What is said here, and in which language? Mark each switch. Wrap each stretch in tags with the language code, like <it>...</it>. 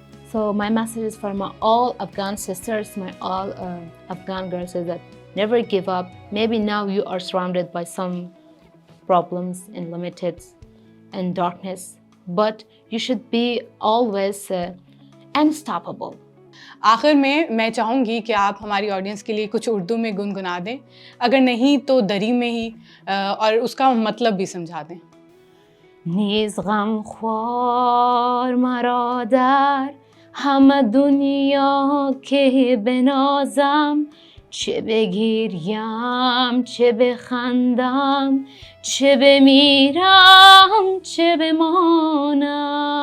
<en>So my message is for my all Afghan sisters, my all Afghan girls, is that never give up. Maybe now you are surrounded by some problems and limited and darkness, but you should be always unstoppable.</en> <hi>आखिर में मैं चाहूँगी कि आप हमारी audience के लिए कुछ उर्दू में गुनगुना दें, अगर नहीं तो दरी में ही, और उसका मतलब भी समझा दें.</hi> <fa>نیز غم خوار مرا در همه دنیا که بنازم چه بگیریم چه بخندم، چه بمیرم چه بمانم.</fa>